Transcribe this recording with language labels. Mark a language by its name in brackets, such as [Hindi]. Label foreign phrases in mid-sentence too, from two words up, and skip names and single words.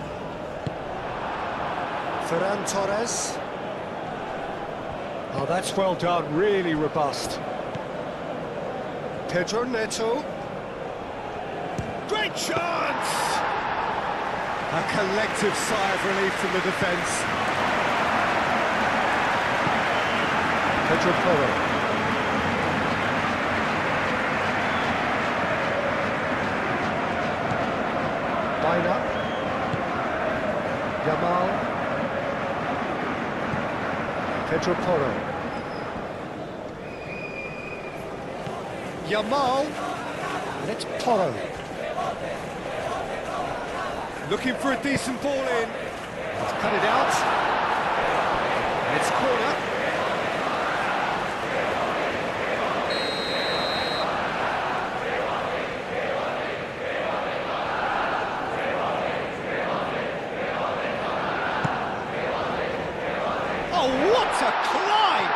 [English] Ferran Torres. Oh, that's well done, really robust. Pedro Neto. Great chance! A collective sigh of relief from the defence. Pedro Porro. Baina. Yamal. Pedro Porro. Yamal. And it's Porro. Looking for a decent ball in. He's cut it out. And it's corner. Oh, what a climb!